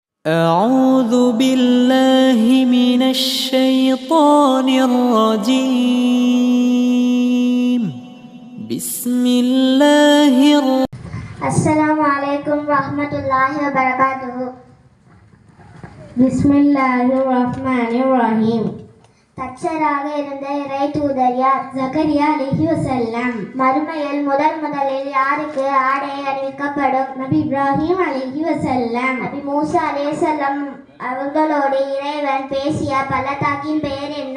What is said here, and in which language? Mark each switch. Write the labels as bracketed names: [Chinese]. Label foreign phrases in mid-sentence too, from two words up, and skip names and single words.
[Arabic] أعوذ بالله من الشيطان الرجيم بسم الله السلام عليكم ورحمة الله وبركاته. بسم الله الرحمن الرحيم. [Tamil] தச்சராக இருந்த இறை தூதர் யார்? ஜக்கரியா [Arabic] عليه وسلم. [Tamil] மறுமையில் முதலில் யாருக்கு ஆடை அணிவிக்கப்படும்? நபி இப்ராஹிம் [Arabic] عليه وسلم. [Tamil] நபி மூசா அலைஹிஸ்ஸலாம் அவர்களோடு இறைவன் பேசிய பள்ளத்தாக்கின் பெயர் என்ன?